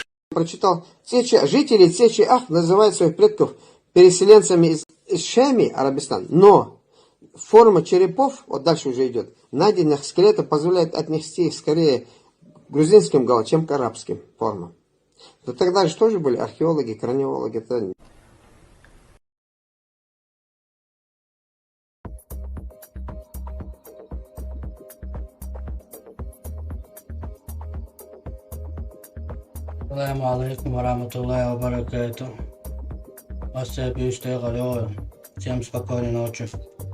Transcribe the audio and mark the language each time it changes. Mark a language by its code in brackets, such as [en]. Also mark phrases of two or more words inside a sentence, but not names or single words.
[ru] Прочитал, жители Течи-Ах называют своих предков переселенцами из Шами, Арабистан, но форма черепов, вот дальше уже идет, найденных скелетов позволяет отнести их скорее к грузинским галам, чем к арабским формам. Но тогда же тоже были археологи, краниологи. Это... [ar] السلام عليكم ورحمة الله وبركاته. Вас всех бюстей Галиойл. [ru] Всем спокойной ночи.